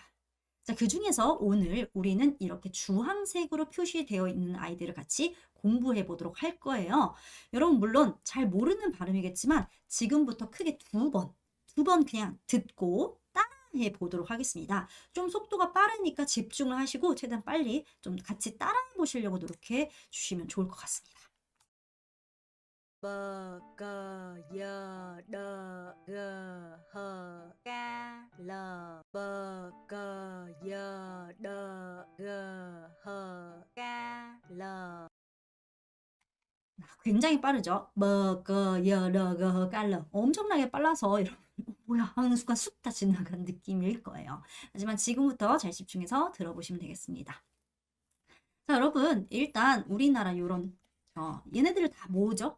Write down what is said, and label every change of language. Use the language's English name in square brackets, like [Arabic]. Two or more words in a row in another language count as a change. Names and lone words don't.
[Korean] 자, 그 중에서 오늘 우리는 이렇게 주황색으로 표시되어 있는 아이들을 같이 공부해 보도록 할 거예요. 여러분 물론 잘 모르는 발음이겠지만 지금부터 크게 두 번 그냥 듣고 따라해 보도록 하겠습니다. 좀 속도가 빠르니까 집중을 하시고 최대한 빨리 좀 같이 따라해 보시려고 노력해 주시면 좋을 것 같습니다. [Vietnamese] bờ cờ giờ đờ gờ hờ ca lờ bờ cờ giờ đờ gờ hờ ca lờ. [Korean] 굉장히 빠르죠? 버거 여러거 깔러 엄청나게 빨라서 여러분 뭐야 하는 순간 쑥 다 지나간 느낌일 거예요. 하지만 지금부터 잘 집중해서 들어보시면 되겠습니다. 자, 여러분 일단 우리나라 요런 얘네들을 다 모으죠?